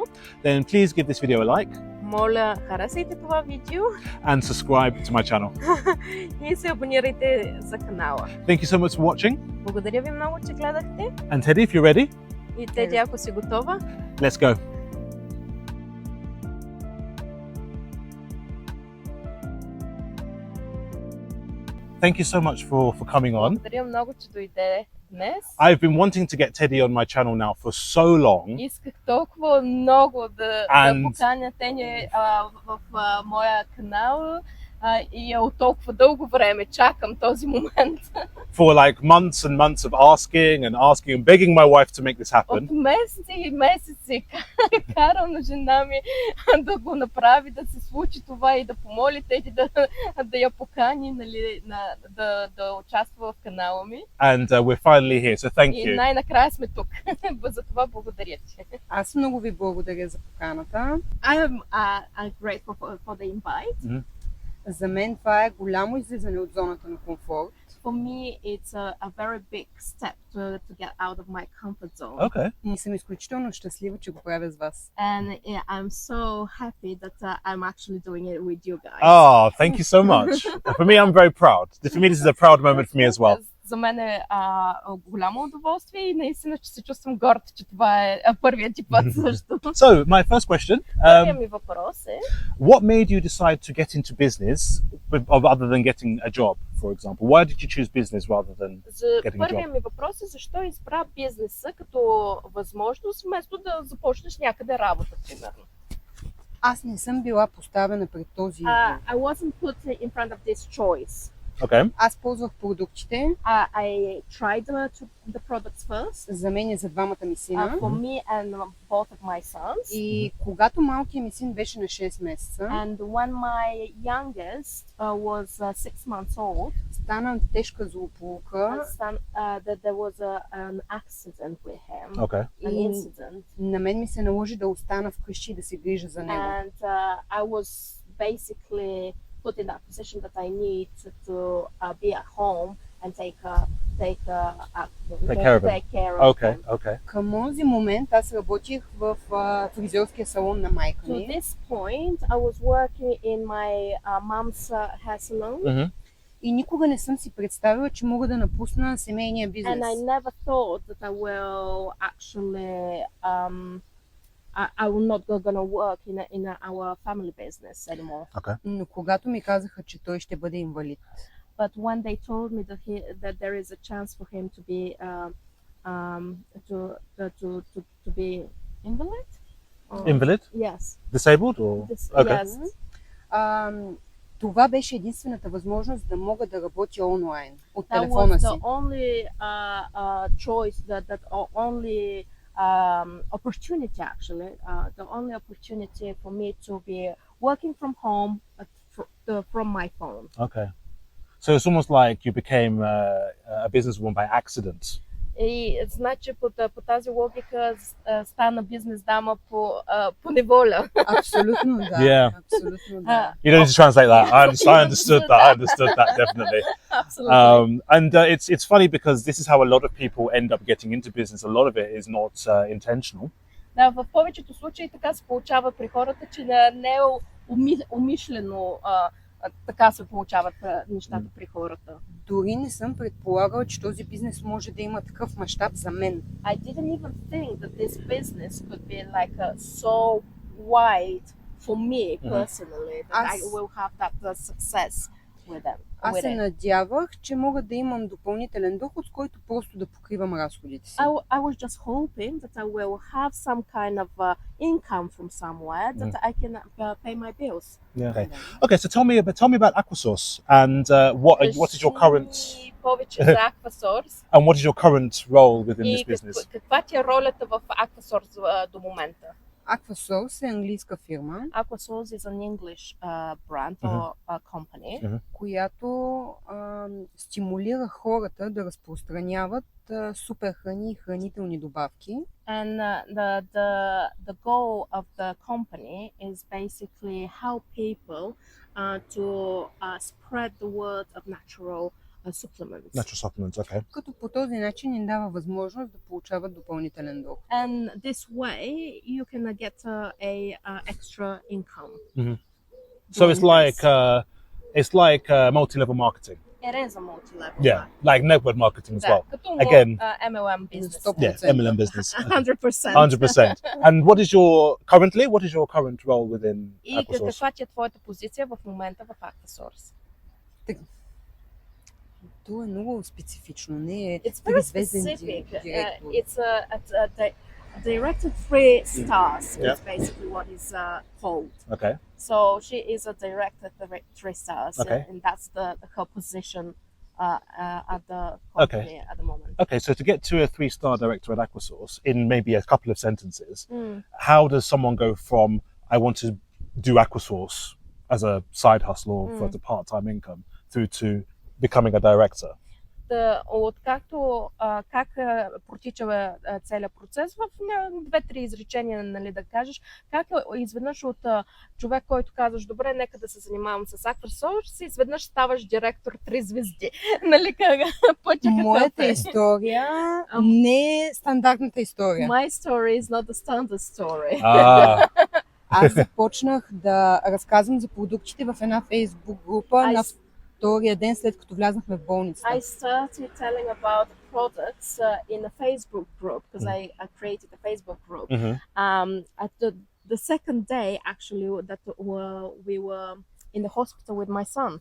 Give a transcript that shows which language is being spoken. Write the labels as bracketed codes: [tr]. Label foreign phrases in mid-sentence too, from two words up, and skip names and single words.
[en] then please give this video a like [bg] моля, харесайте това видео [en] and subscribe to my channel. [bg] и се абонирайте за канала. [en] Thank you so much for watching. [bg] Благодаря ви много, че гледахте. [en] And Tedi, if you're ready, [bg] И Теди, ако си готова, [en] let's go. Thank you so much for coming on. [bg] благодаря много, че дойде днес. [en] I've been wanting to get Tedi on my channel now for so long. [bg] Исках толкова много да [en] And- [bg] поканя Теди в моя канал и от толкова дълго време чакам този момент. [en] For like months and months of asking and begging my wife to make this happen. [bg] От месеци и месеци карам на жена ми да го направи, да се случи това и да помоли Теди да я покани, нали, да участва в канала ми. [en] And we're finally here, so thank [bg] И [en] you. [bg] най-накрая сме тук. За това благодаря ти. Аз много ви благодаря за поканата. [en] I'm grateful for the invite. [bg] За мен това е голямо излизане от зоната на комфорт. [en] For me, it's a very big step to get out of my comfort zone. Okay. [bg] И съм изключително щастлива, че го правя с вас. [en] And yeah, I'm so happy that I'm actually doing it with you guys. Oh, thank you so much. For me, I'm very proud. For me, this is a proud moment for me as well. [bg] За мен е голямо удоволствие и наистина че се чувствам горд, че това е първият ти път също. [en] So, my first question, [bg] Първият ми въпрос е: [en] what made you decide to get into business other than getting a job, for example? Why did you choose business rather than getting a job? [bg] Първият ми въпрос е защо избра бизнеса като възможност, вместо да започнеш някъде работа, примерно. Аз не съм била поставена пред този избор. [en] I wasn't put in front of this choice. Okay. [bg] Аз ползвах продуктите. [en] I tried the products first. [bg] За мен и за двамата ми сина. [en] For me and both of my sons. [bg] И когато малкият ми син беше на 6 месеца, [en] And when my youngest was 6 months old, [bg] стана тежка злополука. [en] that there was an accident with him. Okay. An [bg] И [en] incident. [bg] на мен ми се наложи да остана вкъщи и да се грижа за него. [en] And I was basically put in that position that I need to be at home and take care of him. Okay, him. okay. [bg] Към този момент аз работих в фризьорския салон на майка [en] To [bg] ми. [en] this point, I was working in my mom's hair salon. Mm-hmm. [bg] И никога не съм си представила, че мога да напусна семейния бизнес. [en] And I never thought that I will actually I will not gonna work in our family business anymore. Okay. [bg] Но когато ми казаха, че той ще бъде инвалид, [en] But when they told me that there is a chance for him to be to be invalid. Invalid? Yes. Disabled or? Okay. Yes. [bg] това беше единствената възможност да мога да работя онлайн от [en] That [bg] телефона [en] was [bg] си. [en] the only choice that only opportunity actually, the only opportunity for me to be working from home from my phone. Okay. So it's almost like you became a businesswoman by accident. [bg] И значи по тази логика стана бизнес дама по неволя. Абсолютно да. [en] Yeah. [bg] Абсолютно да. [en] You don't need to translate that. I understood that. I understood that definitely. Absolutely. And it's funny because this is how a lot of people end up getting into business. A lot of it is not intentional. [bg] Да, в повечето случаи така се получава при хората, че не е умишлено така се получават нещата при хората. Дори не съм предполагала, че този бизнес може да има такъв мащаб за мен. [en] I didn't even think that this business could be like so wide for me personally, that I will have that success with them. [bg] Аз се надявах, че мога да имам допълнителен доход, с който просто да покривам разходите си. [en] I was just hoping that I will have some kind of income from somewhere that I can pay my bills. Yeah. Okay. So tell me about Aquasource and what is your current [bg] повече за Aquasource [en] and what is your current role within this business? [bg] И каква ти е ролята в Aquasource до момента? Aquasource е английска фирма, [en] Aquasource is an English brand or company, [bg] която стимулира хората да разпространяват супер храни и хранителни добавки. [en] And the goal of the company is basically help people to spread the word of natural supplements. Natural supplements, okay. Като по този начин им дава възможност да получават допълнителен доход. And this way you can get a extra income. So it's like multi-level marketing. It is a multi-level. Yeah, like network marketing as well. [bg] Като [en] Again, MLM business. yeah, MLM business. 100%. 100%. And what is your current role within [bg] И [en] Aquasource? [bg] каква ти е твоята позиция в момента в Aquasource? То е много специфично, не е [en] It's very [bg] тризвезден [en] specific. [bg] директор. [en] It's a director 3 stars. Yeah. Is basically what is called. Okay. So she is a director 3 stars, Okay. and that's her position at the company at the moment. Okay, so to get to a 3-star director at Aquasource in maybe a couple of sentences, Mm. how does someone go from I want to do Aquasource as a side hustle or for the part-time income through to becoming a director? [bg] Откакто как протича целият процес в 2-3 изречения, нали, да кажеш, как изведнъж от човек, който казваш, добре, нека да се занимавам с Aquasource, изведнъж ставаш директор 3 звезди. Нали, пътя Моята история не е стандартната история. [en] My story is not the standard story. [bg] Аз започнах да разказвам за продуктите в една фейсбук група на втория ден след като влязахме в болницата. [en] I started telling about the products in a Facebook group because I created a Facebook group. At the second day, actually, that we were in the hospital with my son.